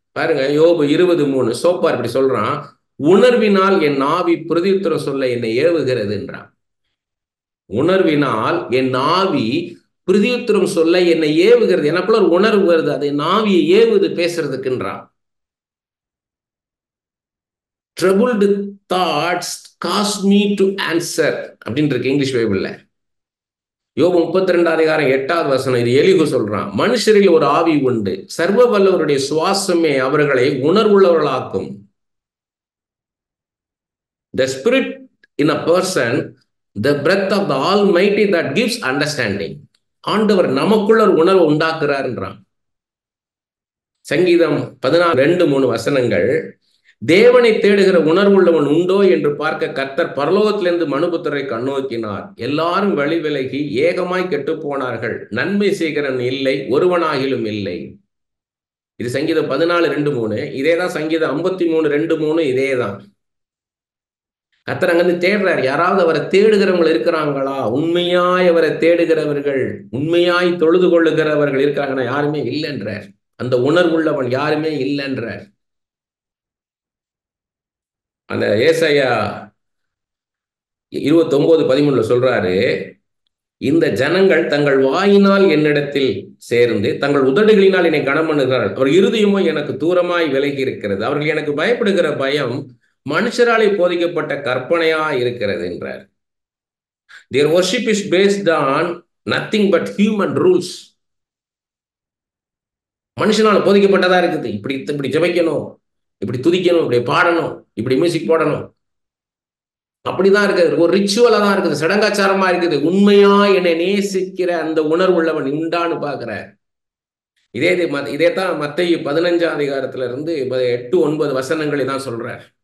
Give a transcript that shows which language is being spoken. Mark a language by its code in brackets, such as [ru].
[ta] பாருங்க, யோபு 20:3 சோப்பார் இப்படி சொல்றான், உணர்வினால் என் ஆவி பிரதியுத்தரம் சொல்ல என்னை ஏவுகிறது என்றான். உணர்வினால் என் ஆவி பிரதியுத்தரம் சொல்ல என்னை ஏவுகிறது. எனக்குள்ள ஒரு உணர்வு வருது, அதை ஆவியை ஏவுது பேசுறதுக்குன்றான். [en] troubled thoughts cause me to answer [ta] அப்படின்னு இருக்கு இங்கிலீஷ் பைபிள்ல. யோபு 32:8 வசனம், இது எலிகு சொல்றான், மனுஷரில் ஒரு ஆவி உண்டு, சர்வ வல்லவருடைய சுவாசமே அவர்களை உணர்வுள்ளவர்களாக்கும். [en] The spirit in a person, the breath of the Almighty that gives understanding. [ta] ஆண்டவர் நமக்குள்ள ஒரு உணர்வு உண்டாக்குறாருன்றான். சங்கீதம் 14:2-3 வசனங்கள், தேவனை தேடுகிற உணர்வுள்ளவன் உண்டோ என்று பார்க்க கர்த்தர் பரலோகத்திலிருந்து மனுபுத்திரரை கண்ணோக்கினார். எல்லாரும் வழி விலகி ஏகமாய் கெட்டு போனார்கள், நன்மை செய்கிறவன் இல்லை, ஒருவனாகிலும் இல்லை. இது சங்கீதம் 14:2-3. இதேதான் சங்கீதம் 53:2-3. இதேதான். கர்த்தர் அங்கிருந்து தேடுறார். யாராவது அவரை தேடுகிறவங்க இருக்கிறாங்களா? உண்மையாய் அவரை தேடுகிறவர்கள், உண்மையாய் தொழுது கொள்ளுகிறவர்கள் இருக்காங்கன்னா யாருமே இல்லைன்றார். அந்த உணர்வுள்ளவன் யாருமே இல்லைன்றார். அந்த ஏசாயா 29:13 சொல்றாரு, இந்த ஜனங்கள் தங்கள் வாயினால் என்னிடத்தில் சேர்ந்து தங்கள் உதடுகளினால் என்னை கனம் பண்ணுகிறார்கள், அவர் இருதயமோ எனக்கு தூரமாய் விலகி இருக்கிறது, அவர்கள் எனக்கு பயப்படுகிற பயம் மனுஷராலே போதிக்கப்பட்ட கற்பனையா இருக்கிறது என்றார். [en] Their worship is based on nothing but human rules. [ta] மனுஷனால போதிக்கப்பட்டதா இருக்குது. இப்படி ஜெபிக்கணும், இப்படி துதிக்கணும், இப்படி பாடணும், இப்படி மியூசிக் போடணும், அப்படிதான் இருக்குது. ஒரு ரிச்சுவலா தான் இருக்குது, சடங்காச்சாரமா இருக்குது. உண்மையா என்னை நேசிக்கிற அந்த உணர்வுள்ளவன் உண்டான்னு பாக்குற. இதே தான் மத்தேயு 15 8-9 வசனங்களை தான் சொல்றார்.